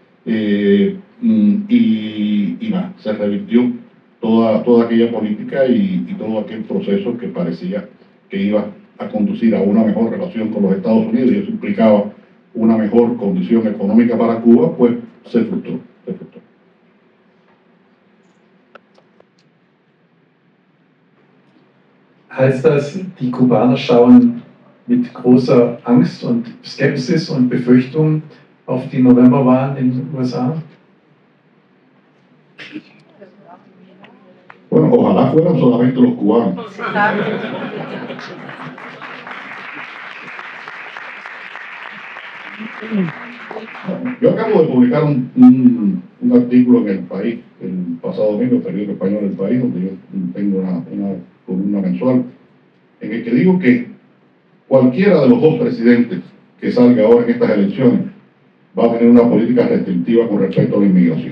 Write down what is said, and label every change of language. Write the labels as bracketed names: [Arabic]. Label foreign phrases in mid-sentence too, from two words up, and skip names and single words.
[Spanish] Y nada, se revirtió toda aquella política y todo aquel proceso que parecía que iba a conducir a una mejor relación con los Estados Unidos, y eso implicaba una mejor condición económica para Cuba, pues se frustró. [German] Heißt das, die Kubaner schauen mit großer Angst und Skepsis und Befürchtung auf die Novemberwahlen in den USA? [Spanish] Bueno, ojalá fueran solamente los cubanos. Yo acabo de publicar un artículo en El País, el pasado domingo, el periódico español El País, donde yo tengo una columna mensual, en el que digo que cualquiera de los dos presidentes que salga ahora en estas elecciones va a tener una política restrictiva con respecto a la inmigración.